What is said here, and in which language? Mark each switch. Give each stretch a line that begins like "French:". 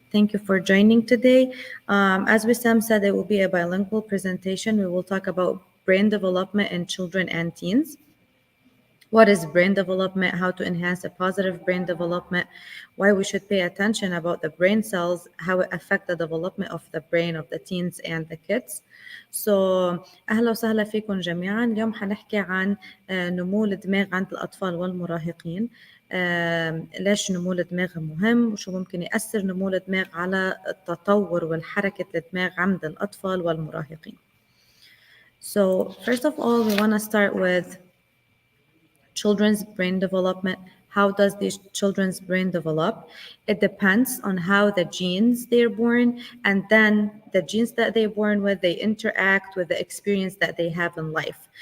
English: Thank you for joining today. As Wissam said, it will be a bilingual presentation. We will talk about brain development in children and teens. What is brain development, how to enhance a positive brain development, why we should pay attention about the brain cells, how it affects the development of the brain of the teens and the kids.
Arabic: So أهلا وسهلا فيكم جميعا. اليوم حنحكي عن نمو الدماغ عند الأطفال والمراهقين. ليش نمو الدماغ مهم وشو ممكن يأثر نمو الدماغ على التطور والحركة الدماغ عند الأطفال والمراهقين.
English: So first of all, we want to start with children's brain development. How does this children's brain develop? It depends on how the genes they're born, and then the genes that they're born with, they interact with the experience that they have in life.